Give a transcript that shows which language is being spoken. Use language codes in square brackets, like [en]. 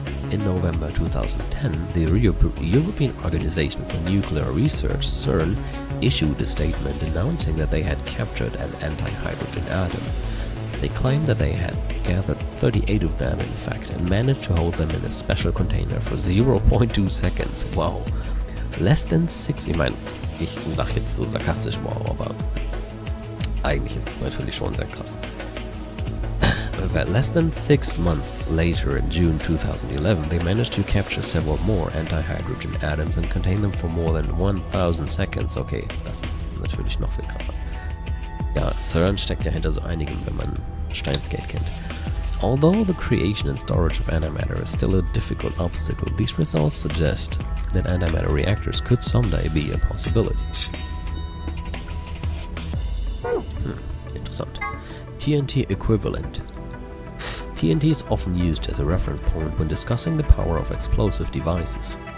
[en] In November 2010, the European Organization for Nuclear Research, CERN, issued a statement announcing that they had captured an antihydrogen atom. They claimed that they had gathered 38 of them, in fact, and managed to hold them in a special container for 0.2 seconds. Wow. Less than 6, [de] ich meine, ich sag jetzt so sarkastisch wow, aber eigentlich ist es natürlich schon sehr krass. [en] Less than 6 months later, in June 2011, they managed to capture several more antihydrogen atoms and contain them for more than 1000 seconds. [de] Okay, das ist natürlich noch viel krasser. Ja, CERN steckt ja hinter so einigem, wenn man Steins Gate kennt. [en] Although the creation and storage of antimatter is still a difficult obstacle, these results suggest that antimatter reactors could someday be a possibility. [de] Interessant. [en] TNT equivalent. TNT is often used as a reference point when discussing the power of explosive devices.